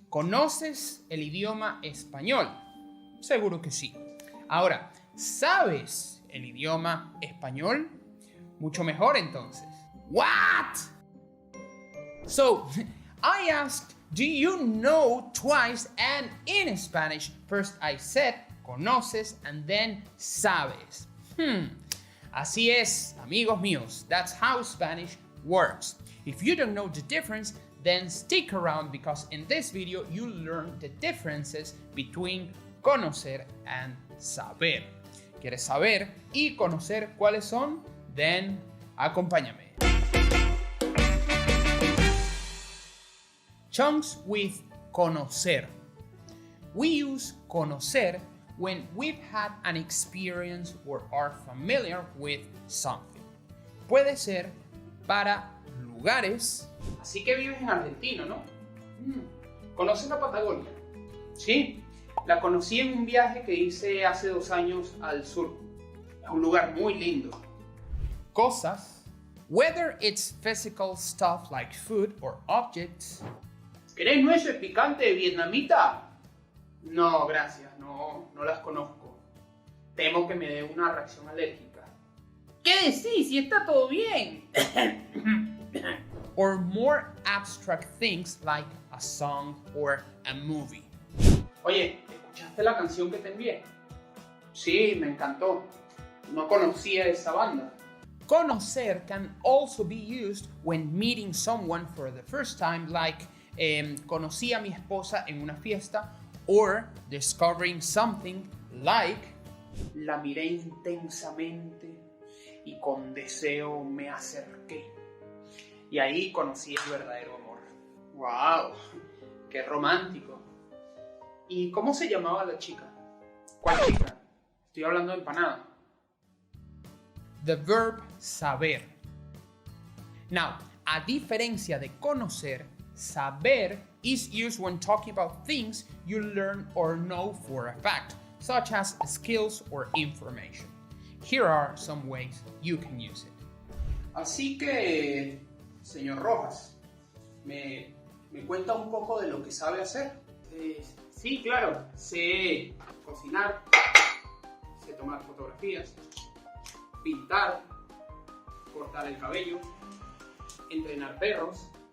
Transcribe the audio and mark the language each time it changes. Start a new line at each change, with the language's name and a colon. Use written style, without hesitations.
Spanish: ¿Conoces el idioma español? Seguro que sí. Ahora, ¿sabes el idioma español? Mucho mejor entonces. What?
English: So, I asked, do you know twice, and in Spanish, first I said conoces and then sabes.
Spanish: Así es, amigos míos.
English: That's how Spanish works. If you don't know the difference, then stick around because in this video you'll learn the differences between conocer and saber.
Spanish: ¿Quieres saber y conocer cuáles son?
English: Then
Spanish: acompáñame.
English: Chunks with conocer. We use conocer when we've had an experience or are familiar with something.
Spanish: Puede ser para lugares. Así que vives en Argentina, ¿no? ¿Conoces la Patagonia? Sí, la conocí en un viaje que hice hace 2 años al sur. Es un lugar muy lindo. Cosas.
English: Whether it's physical stuff like food or objects.
Spanish: ¿Querés nueces picantes vietnamita? No, gracias, no las conozco. Temo que me dé una reacción alérgica. ¿Qué decís? Si está todo bien.
English: Or more abstract things like a song or a movie.
Spanish: Oye, ¿escuchaste la canción que te envié? Sí, me encantó. No conocía esa banda.
English: Conocer can also be used when meeting someone for the first time, like
Spanish: conocí a mi esposa en una fiesta,
English: or discovering something like
Spanish: la miré intensamente y con deseo me acerqué. Y ahí conocí el verdadero amor. ¡Wow! ¡Qué romántico! ¿Y cómo se llamaba la chica? ¿Cuál chica? Estoy hablando de empanada.
English: The verb saber. Now,
Spanish: a diferencia de
English: conocer, saber is used when talking about things you learn or know for a fact, such as skills or information. Here are some ways you can use it.
Spanish: Así que, señor Rojas, ¿me cuenta un poco de lo que sabe hacer? Sí, claro. Sé cocinar, sé tomar fotografías, pintar, cortar el cabello, entrenar perros.